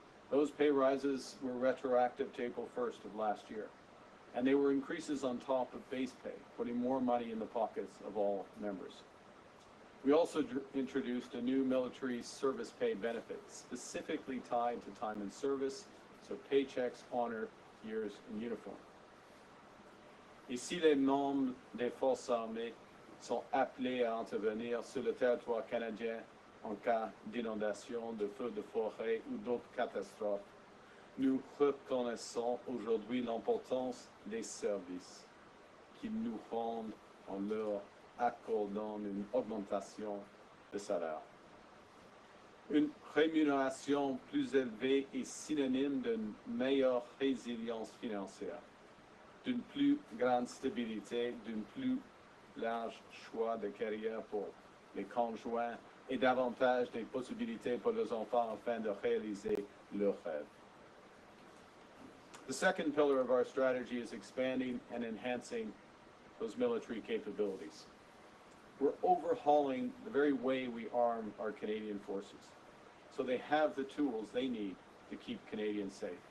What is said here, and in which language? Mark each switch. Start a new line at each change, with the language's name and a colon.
English: Those pay rises were retroactive to April 1st of last year, and they were increases on top of base pay, putting more money in the pockets of all members. We also introduced a new military service pay benefit, specifically tied to time in service, so paychecks honor years in uniform.
French: Et si les membres des forces armées sont appelés à intervenir sur le territoire canadien en cas d'inondation, de feux de forêt ou d'autres catastrophes, nous reconnaissons aujourd'hui l'importance des services qu'ils nous rendent en leur accordant une augmentation de salaire. Une rémunération plus élevée est synonyme d'une meilleure résilience financière, d'une plus grande stabilité, d'un plus large choix de carrière pour les conjoints et davantage des possibilités pour les enfants afin de réaliser leurs rêves.
English: The second pillar of our strategy is expanding and enhancing those military capabilities. We're overhauling the very way we arm our Canadian forces, so they have the tools they need to keep Canadians safe.